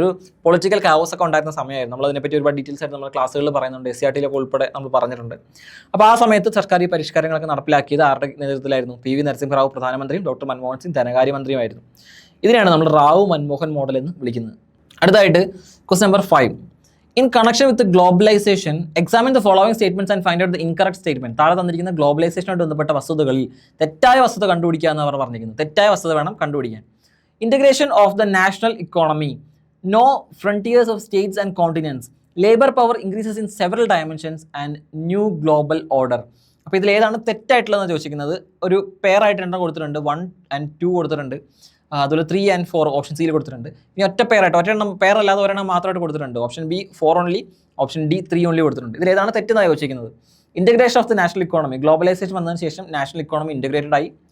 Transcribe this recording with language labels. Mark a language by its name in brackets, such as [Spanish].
[Malayalam] ഒരു political chaos ഒക്കെ ഉണ്ടായിരുന്ന സമയമായിരുന്നു. നമ്മൾ അതിനെപ്പറ്റി ഒരുപാട് ഡീറ്റെയിൽസ് ആയിട്ട് നമ്മൾ ക്ലാസ്സുകളിൽ പറയുന്നുണ്ട്, SCRT ഉൾപ്പെടെ നമ്മൾ പറഞ്ഞിട്ടുണ്ട്. അപ്പോൾ ആ സമയത്ത് സർക്കാർ ഈ പരിഷ്കാരങ്ങളൊക്കെ നടപ്പിലാക്കിയത് ആരുടെ നേതൃത്വത്തിലായിരുന്നു? PV നരസിംഹറാവു പ്രധാനമന്ത്രിയും ഡോക്ടർ മൻമോഹൻ സിംഗ് ധനകാര്യമന്ത്രിയുമായിരുന്നു. ഇതിനെയാണ് നമ്മൾ റാവു മൻമോഹൻ മോഡൽ എന്ന് വിളിക്കുന്നത്. അടുത്തായിട്ട് question number 5. [English] In connection with the globalization, examine the following statements and find out the incorrect statement. [Malayalam] താഴെ തന്നിരിക്കുന്ന ഗ്ലോബലൈസേഷനുമായിട്ട് ബന്ധപ്പെട്ട വസ്തുതകളിൽ തെറ്റായ വസ്തുത കണ്ടുപിടിക്കുക എന്ന് അവർ പറഞ്ഞിരിക്കുന്നത്. തെറ്റായ വസ്തുത വേണം കണ്ടുപിടിക്കാൻ. [English] Integration of the national economy, no frontiers of states and continents, labor power increases in several dimensions and new global order. [Malayalam] അപ്പോൾ ഇതിൽ ഏതാണ് തെറ്റായിട്ടുള്ളതെന്ന് ചോദിച്ചിരിക്കുന്നത്. ഒരു പെയറായിട്ട് എണ്ണം കൊടുത്തിട്ടുണ്ട്, 1 and 2 കൊടുത്തിട്ടുണ്ട്. അതുപോലെ 3 and 4 ഓപ്ഷൻ സിയിൽ കൊടുത്തിട്ടുണ്ട്. ഇനി ഒറ്റ പെയറായിട്ട്, ഒറ്റ പെയർ അല്ലാതെ ഒരെണ്ണം മാത്രമായിട്ട് കൊടുത്തിട്ടുണ്ട്. Option B 4 only, option D 3 only കൊടുത്തിട്ടുണ്ട്. ഇതിൽ ഏതാണ് തെറ്റെന്നാണ് ചോദിച്ചിരിക്കുന്നത്. [English] integration of the national economy, [Malayalam] globalisation വന്നതിന് ശേഷം നാഷണൽ ഇക്കോണമി ഇൻ്റഗ്രേറ്റഡ് ആയി.